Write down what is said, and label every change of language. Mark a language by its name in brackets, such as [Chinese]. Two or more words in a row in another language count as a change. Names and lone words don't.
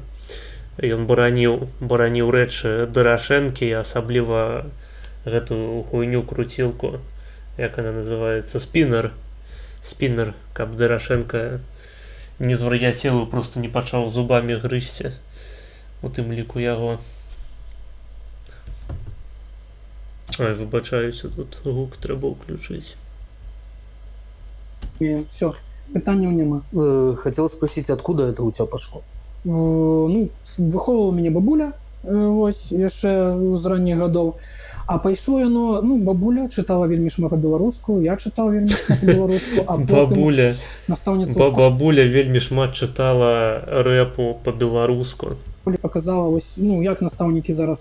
[Belarusian] Ён бараніў рэчы Дорошэнкі, асабліва гэтую хуйню круцілку, як она называецца, спіннер, каб Дорошенко не звар'яцеў і просто не пачаў зубамі грызці, у тым ліку яго. Ой, выбачаюся, тут гук трэба ўключыць. [Ukrainian] Все, питання нема. [Russian] Хотел спросить, откуда это у тебя пошло? [Ukrainian] Ну, виховувала мене бабуля, ось, [Belarusian] яшчэ з ранніх гадоў. А пайшло яно, ну, бабуля чытала вельмі шмат па-беларуску, я чытаў вельмі шмат па-беларуску, а потым настаўніца бабуля вельмі шмат чытала рэпу па-беларуску. Показала, ось, ну, як настаўнікі зараз